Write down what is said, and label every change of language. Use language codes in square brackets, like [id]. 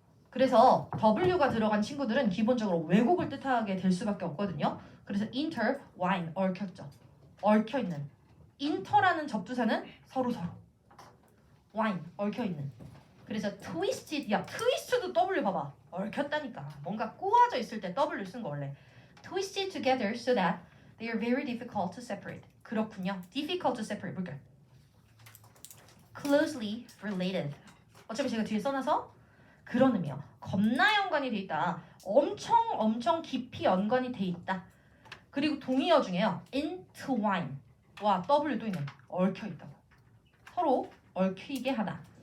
[ko] 그래서 W가 들어간 친구들은 기본적으로 왜곡을 뜻하게 될 수밖에 없거든요. 그래서 intertwine 얽혔죠. 얽혀있는. inter라는 접두사는 서로 wine 얽혀있는. 그래서 twisted 야 twist도 W 봐봐. 얽혔다니까. 뭔가 꼬아져 있을 때 W 쓴 거 원래. [en] twisted together so that they are very difficult to separate. [ko] 그렇군요. difficult to separate 뭘까요? [en] closely related. [ko] 어차피 제가 뒤에 써놔서 그런 의미요. 겁나 연관이 돼 있다. 엄청 깊이 연관이 돼 있다. 그리고 동의어 중에요. entwine. 와 W도 있네. 얽혀 있다고. 서로 얽히게 하다.